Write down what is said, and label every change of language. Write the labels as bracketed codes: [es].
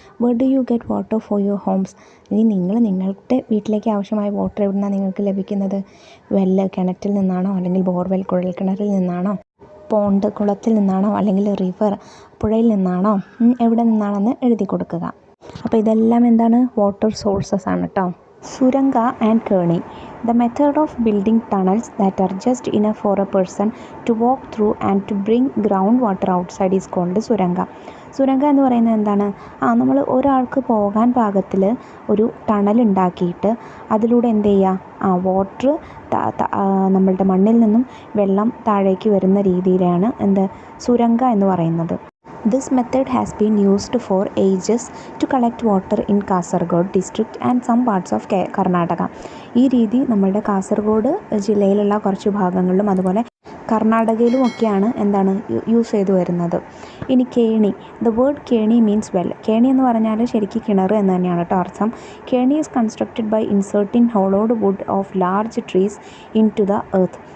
[en] Where do you get water for your homes? [ml] ഇനി നിങ്ങളുടെ വീട്ടിലേക്ക് ആവശ്യമായ വാട്ടർ എവിടെ നിന്നാണ് നിങ്ങൾക്ക് ലഭിക്കുന്നത്? വെല്ല്, കിണറ്റിൽ നിന്നാണോ, അല്ലെങ്കിൽ ബോർവെൽ, കുഴൽക്കിണറിൽ നിന്നാണോ, പോണ്ട്, കുളത്തിൽ നിന്നാണോ, അല്ലെങ്കിൽ റിവർ, പുഴയിൽ നിന്നാണോ, എവിടെ നിന്നാണെന്ന് എഴുതി കൊടുക്കുക. അപ്പോൾ ഇതെല്ലാം എന്താണ്? വാട്ടർ സോഴ്സസ് ആണ് കേട്ടോ. Suranga and കേണി. [en] The method of building tunnels that are just enough for a person to walk through and to bring groundwater outside is called suranga. [ml] Suranga എന്ന് പറയുന്നത് എന്താണ്? നമ്മൾ ഒരാൾക്ക് പോകാൻ പാകത്തിൽ ഒരു ടണൽ ഉണ്ടാക്കിയിട്ട് അതിലൂടെ എന്ത് ചെയ്യുക? വാട്ടർ നമ്മളുടെ മണ്ണിൽ നിന്നും വെള്ളം താഴേക്ക് വരുന്ന രീതിയിലാണ് സുരംഗ എന്ന് പറയുന്നത്. [en] This method has been used for ages to collect water in Kasaragod district and some parts of Karnataka. [ml] ഈ രീതി നമ്മളുടെ കാസർഗോഡ് ജില്ലയിലുള്ള കുറച്ച് ഭാഗങ്ങളിലും അതുപോലെ കർണാടകയിലുമൊക്കെയാണ് യൂസ് ചെയ്തു വരുന്നത്. ഇനി കേണി. [en] The word keni means well. [ml] കേണി എന്ന് പറഞ്ഞാൽ ശരിക്കും കിണർ എന്ന് തന്നെയാണ് കേട്ടോ അർത്ഥം. [en] Keni is constructed by inserting hollowed wood of large trees into the earth.